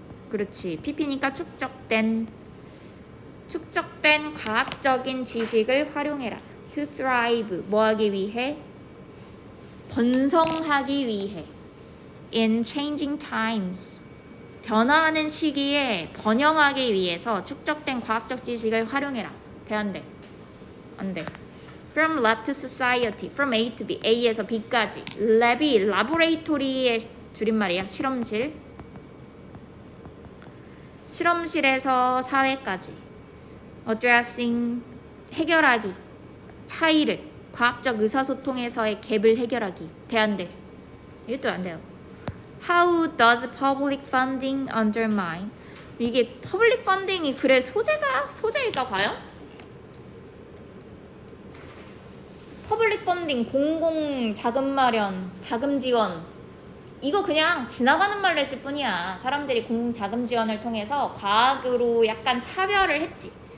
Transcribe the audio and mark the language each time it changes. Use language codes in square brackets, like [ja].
[ko] 그렇지. PP니까 축적된 과학적인 지식을 활용해라. [en] to thrive [ko] 뭐하기 위해? 번성하기 위해. [en] in changing times [ko] 변화하는 시기에 번영하기 위해서 축적된 과학적 지식을 활용해라. 돼, 안 돼? 안 돼. [en] From lab to society, from A to B, [ko] A에서 B까지. 랩이 laboratory의 줄임말이야. 실험실에서 사회까지. addressing 해결하기. 차이를 과학적 의사소통에서의 갭을 해결하기. 돼, 안 돼? 이것도 안 돼요. [en] How does public funding undermine? [ko] 이게 public funding이 그래 소재일까 과연? 퍼블릭 펀딩, 공공 자금 마련, 자금 지원, 이거 그냥 지나가는 말로 했을 뿐이야. 사람들이 공공 자금 지원을 통해서 과학으로 약간 차별을 했지.